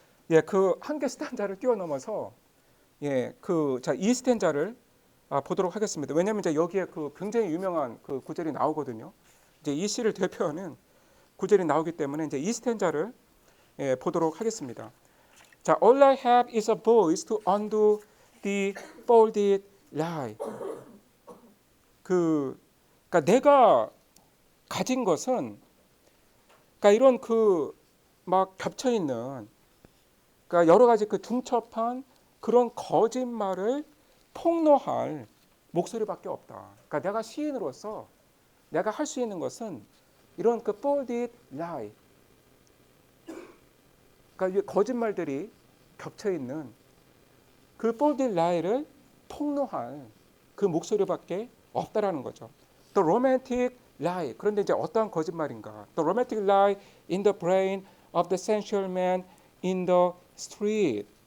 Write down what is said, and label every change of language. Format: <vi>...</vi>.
<ko>예, 그 한 개 스탠자를 뛰어넘어서 이 스탠자를 보도록 하겠습니다. 왜냐하면 이제 여기에 그 굉장히 유명한 그 구절이 나오거든요. 이제 이 시를 대표하는 구절이 나오기 때문에 이제 이 스탠자를 보도록 하겠습니다.</ko> <en>자, all I have is a voice to undo the folded lie.</en> <ko>그러니까 내가 가진 것은, 그러니까 이런 막 겹쳐 있는, 그러니까 여러 가지 그 중첩한 그런 거짓말을 폭로할 목소리밖에 없다. 그러니까 내가 시인으로서 내가 할 수 있는 것은 이런 그 folded lie, 그러니까 이 거짓말들이 겹쳐 있는 그 folded lie를 폭로할 그 목소리밖에 없다라는 거죠.</ko> <en>The romantic lie.</en> <ko>그런데 이제 어떠한 거짓말인가?</ko> <en>The romantic lie in the brain of the sensual man in the street.</en>